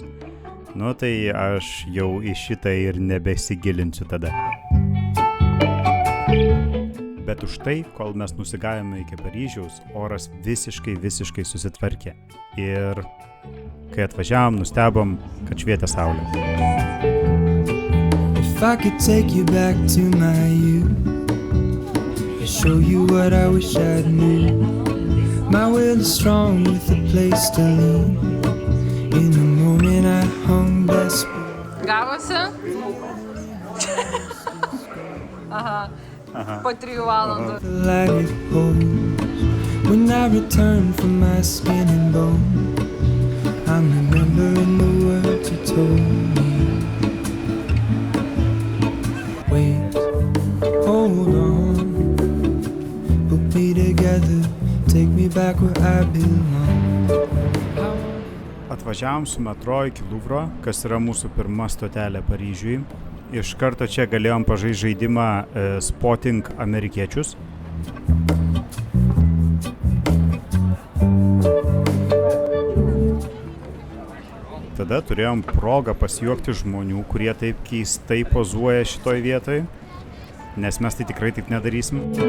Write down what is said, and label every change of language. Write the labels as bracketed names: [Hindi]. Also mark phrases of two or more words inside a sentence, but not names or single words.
[Lithuanian] Nu, tai aš jau į šitą ir nebesigilinsiu tada. Bet už tai, kol mes nusigavome iki Paryžiaus, oras visiškai susitvarkė. Ir kai atvažiavom, nustebom, kad švietė saulė. [English] If I could take you back to my youth and show you what I wish I knew. My will is strong with a place to lean. In the moment I hung desperate. [Lithuanian] Gavosi? Aha. Po 3 valandų. [English] The light it holds when I return from my skin and bone. I'm remembering the words you told me. Wait, hold on, put me together, take me back where I belong. [Lithuanian] Atvažiavom su metro iki Luvro, kas yra mūsų pirma stotelė Paryžiui. Iš karto čia galėjom pažaisti žaidimą Spotting amerikiečius. Tada turėjom progą pasijuokti žmonių, kurie taip keistai pozuoja šitoj vietoj, nes mes tai tikrai taip nedarysim.